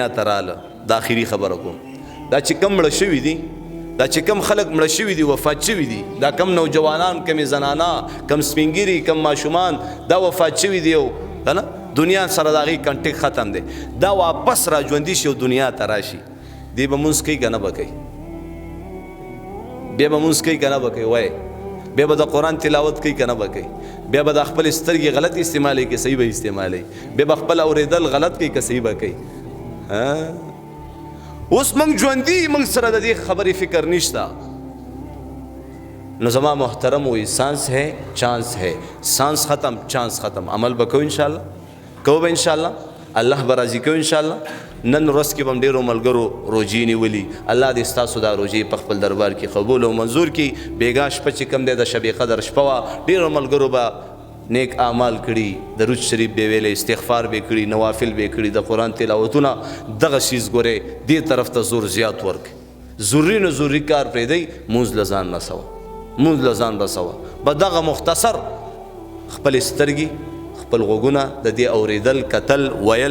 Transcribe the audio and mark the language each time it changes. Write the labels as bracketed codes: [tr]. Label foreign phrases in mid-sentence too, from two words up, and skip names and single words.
[ps] ته راله دا اخیری خبره کوم دا چې کم مړه شوي دي دا چې کم خلک مړه شوي دي وفات شوي دي دا کم نوجوانان کمې زنانا کم سپینګیري کم ماشومان دا وفات شوي دي او که نه دنیا سره د هغې کنټیک ختم دی دا واپس را ژوندي شي او دنیا ته راشي دی به مونځ کوي که نه به کوي بیا به مونځ کوي که نه به کوي وایي بیا به د قرآن تلاوت کوي که نه به کوي بیا به د خپل سترګې غلط استعمالوي که صحیح به استعمالوي بیا به خپل اورېدل غلط کوي که صحیح به کوي اوس موږ ژوندي موږ سره د دې خبرې فکر نشته نو زما محترم وایي [ur] سانس ہے چانس ہے سانس ختم چانس ختم [ps] عمل به کوو انشاءالله کوو به انشاءالله الله به راضي کوو انشاءالله نن ورځ کې به هم ډېرو ملګرو روجې نیولي الله دې ستاسو دا روجې په خپل دربار کې قبول او منظور کړي بېګا شپه چې کوم دی د شب قدر شپه وه ډېرو ملګرو به نیک اعمال کړي درود شریف به ویلی استغفار به کړي نوافل به کړي د قرآن تلاوتونه دغه شیز ګورئ دې طرف ته زور زیات ورکړي ضروري نه ضروري کار پرېږدئ مونځ له ځان رسوه مونځ له ځان رسوه به دغه مختصر خپلې سترګې خپل غوږونه د دې اورېدل کتل ویل